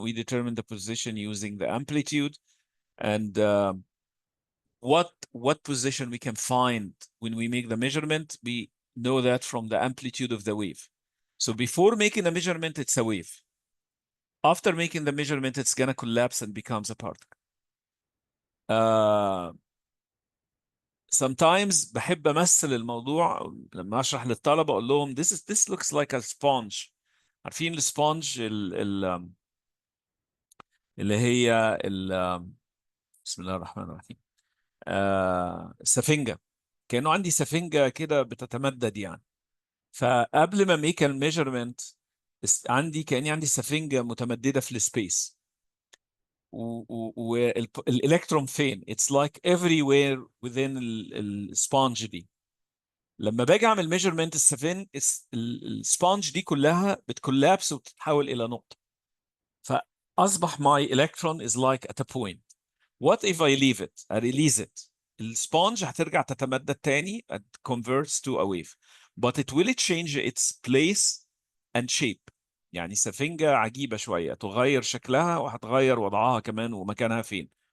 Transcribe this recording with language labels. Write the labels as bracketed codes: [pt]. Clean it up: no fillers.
[en] We determine the position using the amplitude, and what position we can find when we make the measurement. We know that from the amplitude of the wave. So before making a measurement, it's a wave. After making the measurement, it's gonna collapse and becomes a particle. [ar] Sometimes بحب أمثل الموضوع لما أشرح للطلبة أقول لهم [en] this looks like a sponge. [ar] عارفين السبونج اللي هي بسم الله الرحمن الرحيم، السفنجة. كأنه عندي سفنجة كده بتتمدد يعني. فقبل ما [en] make a measurement [ar] كأني عندي سفنجة متمددة في السبيس. والإلكترون فين؟ [en] It's like everywhere within [ar] السبونج دي. لما باجي اعمل ميجرمنت السبونج دي كلها بتكولابس وبتتحول الى نقطه. فاصبح [en] my electron is like at a point. What if I leave it? I release it. [ar] السبونج هترجع تتمدد تاني [en] and converts to a wave. But it will change its place and shape. [ar] يعني سفنجة عجيبة شوية، تغير شكلها وهتغير وضعها كمان ومكانها فين.